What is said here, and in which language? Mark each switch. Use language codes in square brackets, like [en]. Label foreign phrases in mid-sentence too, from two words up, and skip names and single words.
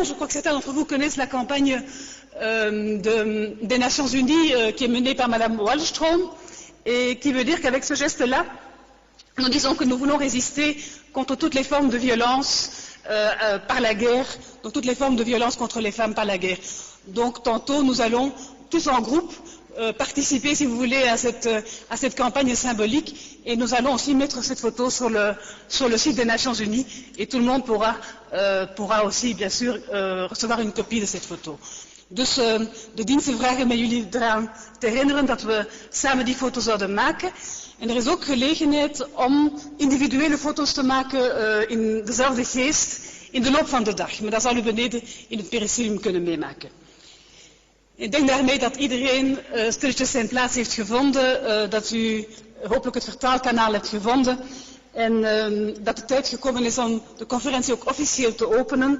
[fr] Je crois que certains d'entre vous connaissent la campagne des Nations Unies qui est menée par Madame Wallström et qui veut dire qu'avec ce geste-là, nous disons que nous voulons résister contre toutes les formes de violence par la guerre, donc toutes les formes de violence contre les femmes par la guerre. Donc tantôt nous allons tous en groupe participer, si vous voulez, à cette campagne symbolique et nous allons aussi mettre cette photo sur le site des Nations Unies et tout le monde pourra aussi, bien sûr, recevoir une copie de cette photo. [nl] Dus de diensten vragen met jullie eraan te herinneren dat we samen die foto zouden maken. En er is ook gelegenheid om individuele foto's te maken in dezelfde geest in de loop van de dag. Maar dat zal u beneden in het pericilium kunnen meemaken. Ik denk daarmee dat iedereen stilletjes zijn plaats heeft gevonden, dat u hopelijk het vertaalkanaal hebt gevonden en dat de tijd gekomen is om de conferentie ook officieel te openen.